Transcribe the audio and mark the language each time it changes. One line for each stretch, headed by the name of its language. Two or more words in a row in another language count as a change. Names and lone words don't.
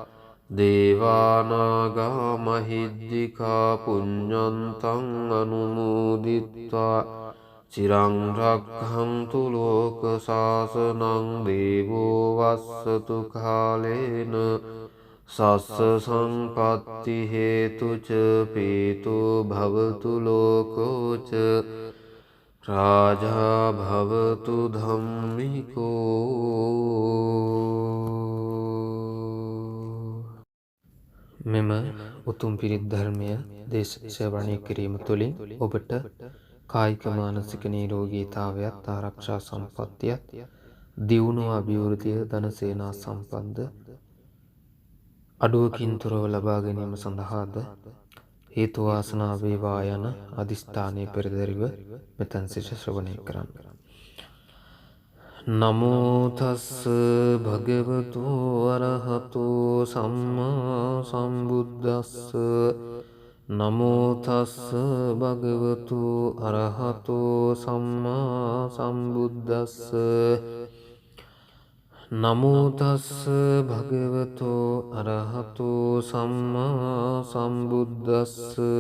Pali: දේවානාගා මහිද්దికා පුඤ්ඤන්තං අනුමෝදිත්වා චිරං රක්ඛන්තු ලෝක සාසනං දේවෝ වස්සතු කාලේන සස්ස සම්පත්ති හේතු ච පීතෝ භවතු ලෝකෝ ච රාජා භවතු ධම්මිකෝ.
Sinhala: මෙම උතුම් පිරිත් ධර්මය දේශශ්‍රවණය කිරීම තුළින් ඔබට කායික මානසික නිරෝගීතාවයත් ආරක්ෂා සම්පත්තියත් දියුණුව අභිවෘද්ධිය ධන සේනා සම්පන්ද අඩුවකින් තොරව ලබා ගැනීම සඳහාද හේතු වාසනා වේවා යන අදිස්ථානයේ පෙරදරිව මෙතන සිට ශ්‍රවණය කරන්න.
Pali: නමෝ තස්ස භගවතු අරහතෝ සම්මා සම්බුද්දස්ස නමෝ තස්ස භගවතු අරහතෝ සම්මා සම්බුද්දස්ස නමෝ තස්ස භගවතු අරහතෝ සම්මා සම්බුද්දස්ස